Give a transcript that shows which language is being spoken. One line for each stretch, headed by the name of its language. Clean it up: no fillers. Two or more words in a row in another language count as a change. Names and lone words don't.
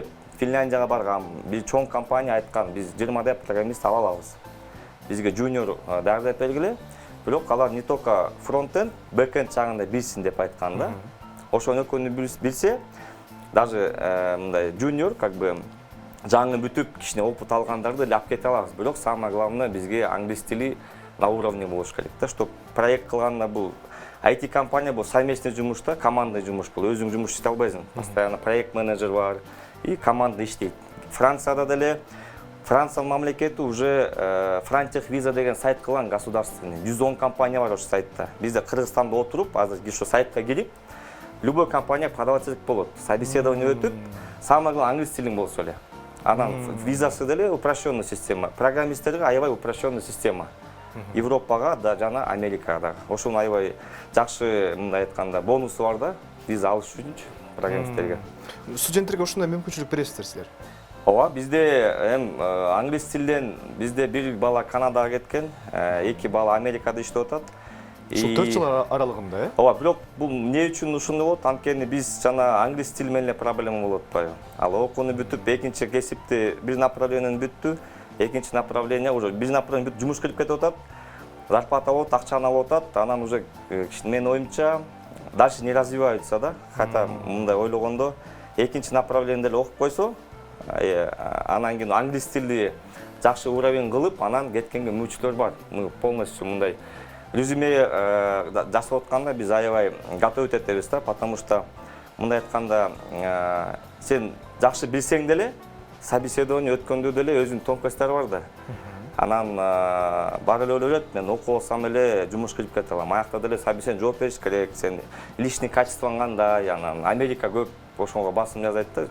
Kyrgyz: Финляндияга баргам, бир чоң компания айткан, биз 20 программист ала алабыз. Бизге жуниор даярдап бергиле. Бирок алар
Russian: не только фронтенд,
Kyrgyz: бэкенд жагында билсин деп айткан да. Ошону экөөнү билсе, даже мындай жуниор
Russian: как бы
Kyrgyz: жаңы бүтүп кичине опыт алгандарды эле алып кете алабыз. Бирок
Russian: самое главное
Kyrgyz: бизге англис тили
Russian: на уровне
Kyrgyz: болуш керек да,
Russian: чтоб проект
Kyrgyz: кылганда бул IT компания бул совместный жумушта, командный жумуш бул. Өзүң жумуш иштей албайсың. Постоянно проект менеджер бар
Russian: и команда
Kyrgyz: иштейт. Францияда деле Франция мамлекети уже Франтех виза деген сайт кылган государственный. 110 компания бар ошо сайтта. Бизде Кыргызстанда отуруп, азыр ошо сайтка кирип,
Russian: любой компания продавать
Kyrgyz: болот. Собеседование өтүп,
Russian: самое главное
Kyrgyz: англис тилиң болсо эле. Анан визасы деле
Russian: упрощенный система.
Kyrgyz: Программисттерге аябай
Russian: упрощенный система.
Kyrgyz: Европага да жана Америкага да. Ошону аябай жакшы мындай айтканда бонусу бар да, виза алыш үчүнчү программисттерге. Студенттерге ушундай мүмкүнчүлүк бересиздер силер? Ооба, бизде англис тилден бизде бир бала Канадага кеткен, 2 бала Америкада иштеп атат. Ушул 4 жыл аралыгында, э? Ооба, бирок бул эмне үчүн ушундай болот? Анткени биз жана англис тил менен эле проблема болуп атпайбы? Ал окууну бүтүп, экинчи кесипти бир направлениени бүттү, экинчи направление уже бир направление бүтүп жумуш кирип кетип атат, зарплата болот, акчаны алып атат, анан уже менин оюмча
Russian: дальше не развиваются
Kyrgyz: да. Хотя мындай ойлогондо экинчи направлениеде эле окуп койсо, анан кийин англис тилди жакшы уровень кылып, анан кеткенге мүмкүнчүлүктөр бар. Полностью мындай резюме жасап атканда биз аябай готовить этебиз да,
Russian: потому что
Kyrgyz: мындай айтканда сен жакшы билсең деле, собеседование өткөндө деле өзүнүн тонкостьтери бар да. Анан бар эле ойлойт, мен окуп алсам эле жумуш кирип кете алам. Аякта деле собеседование жооп бериш керек, сен личный качествоң кандай, анан Америка көп ошонго басым жасайт да.